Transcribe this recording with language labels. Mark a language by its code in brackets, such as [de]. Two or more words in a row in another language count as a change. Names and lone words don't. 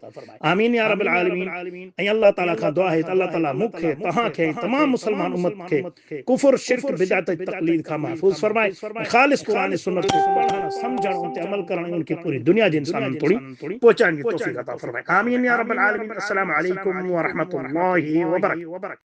[ar] آمين يا رب العالمين. [sd] ऐं अल्लाह ताला खां दुआ आहे त अल्लाह ताला मूंखे तव्हांखे तमामु मुस्लमान उम्मत खे कुफर शिरक बिदअत तक़लीद खां महफूज़ फरमाए ऐं ख़ालिस क़ुरान सुन्नत खे पढ़ण समझण उन ते अमल करण उनखे पूरी दुनिया जे इंसाननि तोड़ी पहुचाइण जी तौफ़ीक़ अता फरमाए। [ar] آمين يا رب العالمين. السلام عليكم ورحمة الله وبركاته.